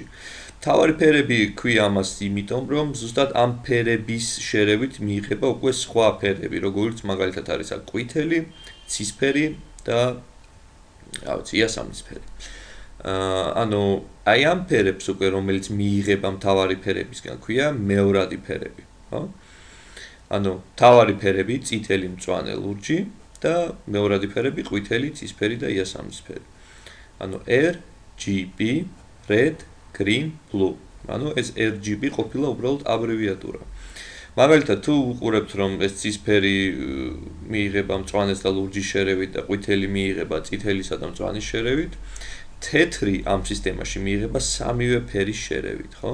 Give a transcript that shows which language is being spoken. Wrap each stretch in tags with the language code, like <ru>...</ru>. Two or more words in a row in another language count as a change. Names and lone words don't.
<ka>მთავარი ფერები ქვია ამას იმიტომ, რომ ზუსტად ამ ფერების შერევით მიიღება უკვე სხვა ფერები, როგორც მაგალითად არის ყვითელი, ცისფერი და იასამნისფერი. ანუ აი ამ ფერებს უკვე რომელიც მიიღება მთავარი ფერებისგან ქვია მეორადი ფერები, ხო? ანუ მთავარი ფერები წითელი, მწვანე, ლურჯი და მეორადი ფერები ყვითელი, ცისფერი და იასამნისფერი.</ka> <en>ანუ RGB, red, green, blue.</en> <ka>ანუ ეს RGB ყოფილა უბრალოდ აბრევიატურა. მაგალითად თუ უყურებთ რომ ეს ცისფერი მიიღება მწვანეს და ლურჯის შერევით და ყვითელი მიიღება წითელისა და მწვანის შერევით, თეთრი ამ სისტემაში მიიღება სამივე ფერის შერევით, ხო?</ka>